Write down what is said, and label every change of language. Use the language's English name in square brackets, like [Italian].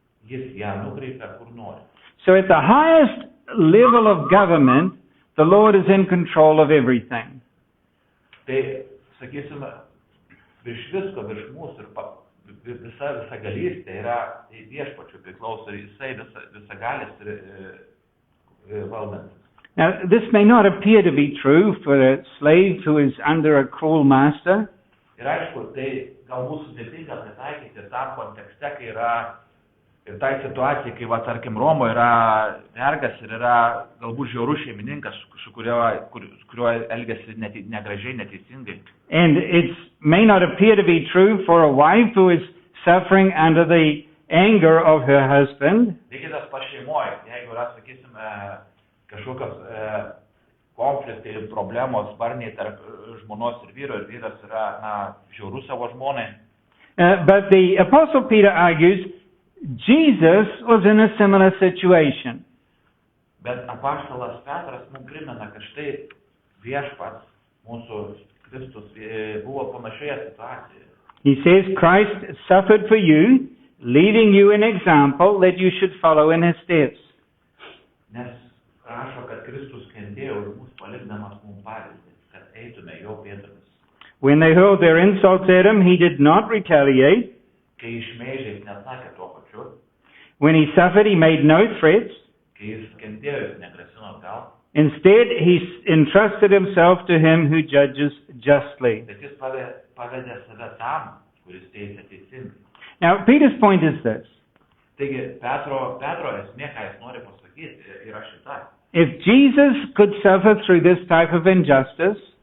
[Lithuanian] Jis ją nukreipia kur nori. [English] So at the highest level of government, the Lord is in control of everything. [Lithuanian] Tai, sakysime, virš visko, virš mūsų ir visa galystė yra Viešpačių priklauso ir jisai visagalis ir valdantis. [English] Now, this may not appear to be true for a slave who is under a cruel master. [Lithuanian] Ir aišku, tai galbūt sudėtinga pritaikyti tam kontekste, kai yra ir tai situacija, kai, tarkim, Romoje yra vergas ir yra galbūt žiaurus šeimininkas, su kuriuo elgiasi negražiai, neteisingai. [English] And it may not appear to be true for a wife who is suffering under the anger of her husband. [Lithuanian] Lygiai tas pats šeimoje, jeigu yra, sakysime, kažkokios konfliktai ir problemos barniai tarp žmonos ir vyras yra, žiaurus savo žmonai. [English] But the Apostle Peter argues Jesus was in a similar situation. [Lithuanian] Bet apaštalas Petras mums primena, kad štai Viešpats, mūsų Kristus, buvo panašioje situacijoje. [English] He says Christ suffered for you, leaving you an example that you should follow in his steps. [Lithuanian] Nes rašo, kad Kristus kentėjo ir mūsų palikdamas mums pavyzdį, kad eitume jo pėdomis. [English] When they hurled their insults at him, he did not retaliate. [Lithuanian] Kai išmeižė, jis nesakė tuo pačiu. [English] When he suffered, he made no threats. [Lithuanian] Kai jis kentėjo, jis negrasino atgal. [English] Instead, he entrusted himself to him who judges justly. [Lithuanian] Bet jis pavedė save tam, kuris teisia teisingai. [English] Now, Peter's point is this. [Lithuanian] Taigi, Petro esmė, ką jis nori pasakyti, yra šita. [English] If Jesus could suffer through this type of injustice,